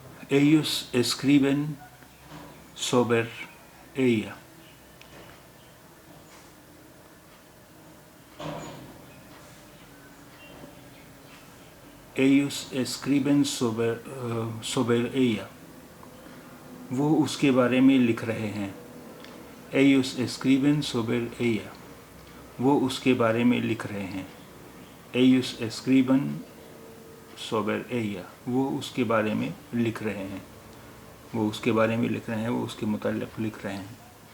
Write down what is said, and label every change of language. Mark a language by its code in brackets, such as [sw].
[es] Ellos escriben sobre ella. Ellos escriben sobre ella. [ur] وہ اس کے بارے میں لکھ رہے ہیں. [es] Ellos escriben sobre ella. [ur] وہ اس کے بارے میں لکھ رہے ہیں. [es] Ellos escriben sobre ella. [ur] وہ اس کے بارے میں لکھ رہے ہیں. وہ اس کے بارے میں لکھ رہے ہیں. وہ اس کے متعلق لکھ رہے ہیں.